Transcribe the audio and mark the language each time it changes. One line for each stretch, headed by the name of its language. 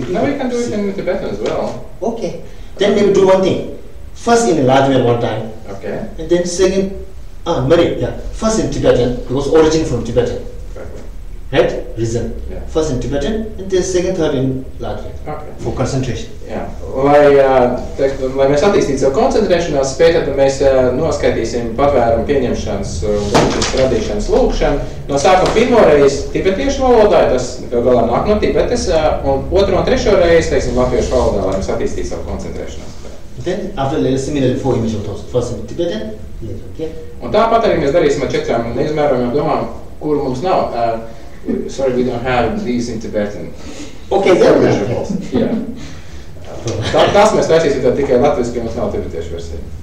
English: No, we can do it in Tibetan as well. Okay. Then maybe do one thing. First in Latvian one time. Okay. And then second, first in Tibetan, because origin from Tibetan. Exactly. Right? Reason. Yeah. First in Tibetan and then second, third in Latvian. Okay. For concentration.
Latvian: Jā. Lai mēs attīstītu savu koncentrēšanās spēju, tad mēs noskaitīsim patvērumu pieņemšanas un radīšanas lūkšanu. No sākuma pirmo reizi tibetiešu valodā, tas galā nāk no Tibetes, un otro un trešo reizi, teiksim, latviešu valodā, lai mēs attīstītu savu koncentrēšanās spēju.
English: Then after similarly 4 images also. First in Tibetan, okay.
Latvian: Un tāpat arī mēs darīsim ar 4 neizmērojumiem domām, kuru mums nav.
English: Sorry, we don't have these in Tibetan. Okay, then. Yeah.
Latvian: Tas mēs taisīsim tā tikai latviski, ja mums nav tibetiešu versija.